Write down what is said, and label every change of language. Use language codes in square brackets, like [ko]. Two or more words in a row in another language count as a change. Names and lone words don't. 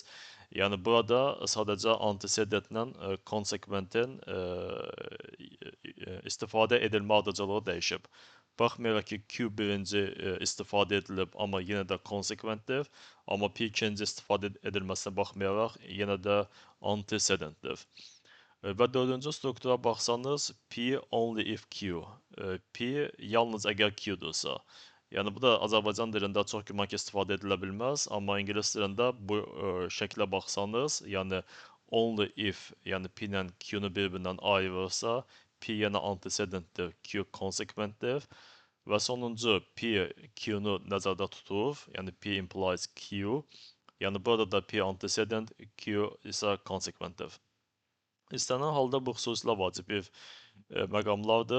[az] Yəni burada sadəcə antecedentlə consequentin istifadə edilmə ardıcılığı dəyişib. Baxmayaraq ki, Q birinci istifadə edilib, amma yenə də consequentdir. Amma P ikinci istifadə edilməsinə baxmayaraq, yenə də antecedentdir. Və dördüncü struktura baxsanız, [en] P only if Q. [az] P yalnız əgər Q-dursa. Yəni bu da Azərbaycan dilində çox güman ki, istifadə edilə bilməz, amma ingilis dilində bu şəklə baxsanız, yəni [en] only if, [az] yəni P ilə Q-nu bir-birindən ayırırsa, P yenə antecedentdir, Q consequentdir. Və sonuncu P Q-nu nəzərdə tutur, yəni [en] P implies Q. [az] Yəni burada da P antecedent, Q isə consequentdir. İstənilən halda bu xüsusilə vacib bir məqamlardır.